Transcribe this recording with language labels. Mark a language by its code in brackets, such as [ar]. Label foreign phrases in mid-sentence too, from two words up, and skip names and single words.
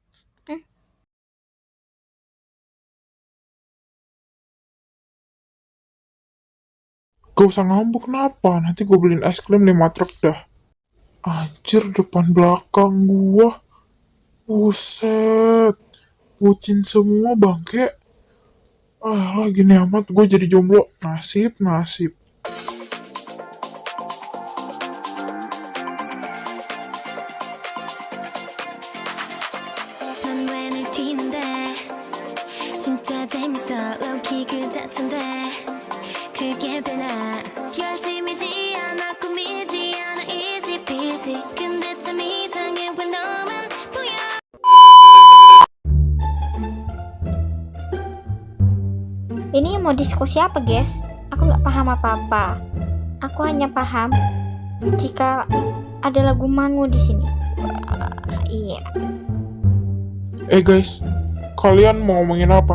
[id] Gak usah ngambek kenapa? Nanti gue beliin es krim 5 truk dah. Anjir depan belakang gua. Buset. Bucin semua bangke. Lagi nih amat gue jadi jomblo. Nasib, nasib. [ko] 난 왜 늘 튀는데 진짜 재밌어 low-key 그 자체인데 그게 되나 열심이지 않아 꾸미지 않아 [en] easy peasy [ko] 근데 참 이상해 왜 너만 보여 [id] Ini mau diskusi apa, guys? Aku nggak paham apa-apa. Aku hanya paham jika ada lagu Mangu di sini. Iya. Guys, kalian mau ngomongin apa?